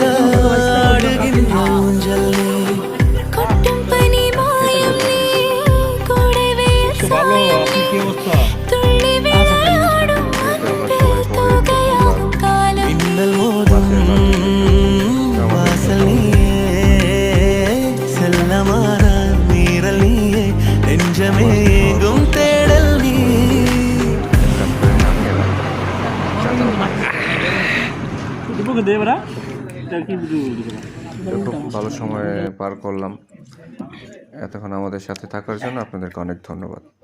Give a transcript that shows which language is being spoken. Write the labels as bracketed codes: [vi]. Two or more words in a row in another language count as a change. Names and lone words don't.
[ta] ஆடுகின்ற ஊஞ்சல் நீ கொட்டும் பனி மாயம் நீ கூடவே சாயம் நீ துள்ளி விளையாடும் அன்பில் தூகையாகும் காலம் மின்னல் மோதும் வாசல் நீயே செல்லமான நீரல் நீயே நெஞ்சமே எங்கும் தேடல் நீ [bn] খুব ভালো সময় পার করলাম। এতক্ষণ আমাদের সাথে থাকার জন্য আপনাদেরকে অনেক ধন্যবাদ।